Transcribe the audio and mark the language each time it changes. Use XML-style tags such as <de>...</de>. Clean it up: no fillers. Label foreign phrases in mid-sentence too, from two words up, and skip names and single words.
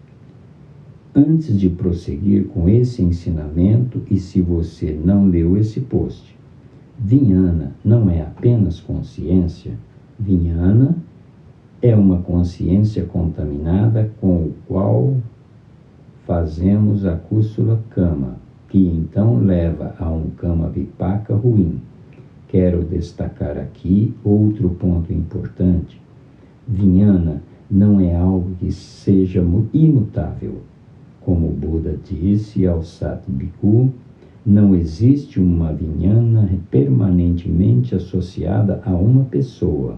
<pt>Antes de prosseguir com esse ensinamento, e se você não leu esse post, Vijnana não é apenas consciência. Vijnana é uma consciência contaminada com o qual fazemos a</pt> <pi>kusala kama,</pi> <pt>que então leva a um</pt> <pi>kama vipaka</pi> <pt>ruim. Quero destacar aqui outro ponto importante. Vijnana não é algo que seja imutável. Como o Buda disse ao Sati Bhikkhu, não existe uma vijnana permanentemente associada a uma pessoa.</pt>